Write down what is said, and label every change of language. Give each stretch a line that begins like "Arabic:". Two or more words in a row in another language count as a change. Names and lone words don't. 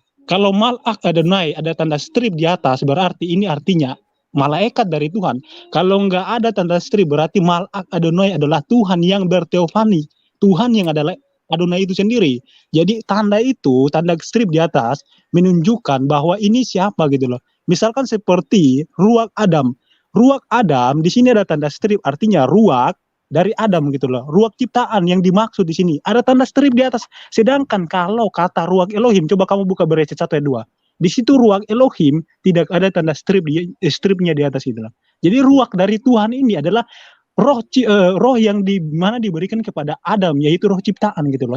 Indonesian: Kalau
Hebrew: Malak Adonai
Indonesian: ada tanda strip di atas, berarti ini artinya malaikat dari Tuhan. Kalau nggak ada tanda strip, berarti
Hebrew: Malak Adonai
Indonesian: adalah Tuhan yang berteofani. Tuhan yang adalah Adonai itu sendiri. Jadi tanda strip di atas menunjukkan bahwa ini siapa gitu loh. Misalkan seperti ruach Adam. Ruach Adam di sini ada tanda strip, artinya ruach dari Adam gitu loh. Ruach ciptaan yang dimaksud di sini ada tanda strip di atas. Sedangkan kalau kata ruach Elohim, coba kamu buka Beresit 1 ayat 2. Di situ ruach Elohim tidak ada tanda stripnya di atas itu loh. Jadi ruach dari Tuhan ini adalah roh yang diberikan kepada Adam, yaitu roh ciptaan gitu loh.